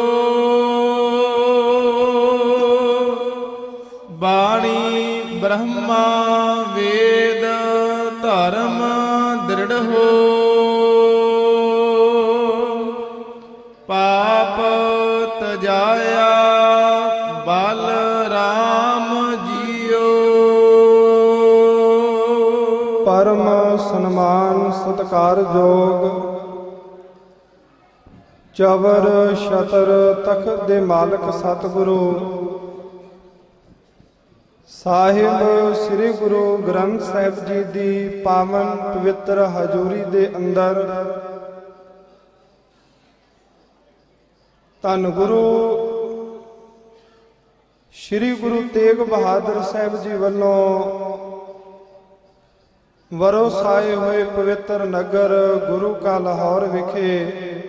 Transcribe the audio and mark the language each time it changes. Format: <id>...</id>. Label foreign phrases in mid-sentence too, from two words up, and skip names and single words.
<pa>ਬਾਣੀ ਬ੍ਰਹਮਾ ਵੇਦ ਧਰਮ ਦ੍ਰਿੜ੍ਹ ਹੋ ਪਾਪ ਤਜਾਯਾ ਬਲ ਰਾਮ ਜੀਓ। ਪਰਮ ਸਨਮਾਨ ਸਤਿਕਾਰ ਜੋਗ ਚਵਰ ਛਤਰ ਤਖ਼ਤ ਦੇ ਮਾਲਕ ਸਤਗੁਰੂ ਸਾਹਿਬ ਸ੍ਰੀ ਗੁਰੂ ਗ੍ਰੰਥ ਸਾਹਿਬ ਜੀ ਦੀ ਪਾਵਨ ਪਵਿੱਤਰ ਹਜ਼ੂਰੀ ਦੇ ਅੰਦਰ ਧੰਨ ਗੁਰੂ ਸ੍ਰੀ ਗੁਰੂ ਤੇਗ ਬਹਾਦਰ ਸਾਹਿਬ ਜੀ ਵੱਲੋਂ ਵਰੋਸਾਏ ਹੋਏ ਪਵਿੱਤਰ ਨਗਰ ਗੁਰੂ ਕਾ ਲਾਹੌਰ ਵਿਖੇ</pa>